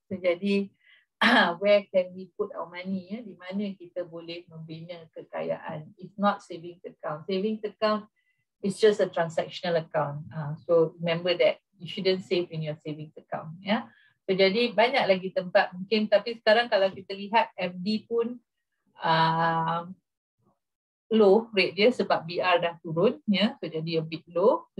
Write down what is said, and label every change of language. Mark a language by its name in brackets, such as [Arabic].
[English] So [Malay] jadi [English] where can we put our money? [Malay] Di mana kita boleh membina kekayaan? [English] It's not savings account. Savings account is just a transactional account. So remember that you shouldn't save in your savings account. [Malay] So jadi banyak lagi tempat mungkin, tapi sekarang kalau kita lihat FD pun low rate dia sebab BR dah turun, [English] so jadi a bit low.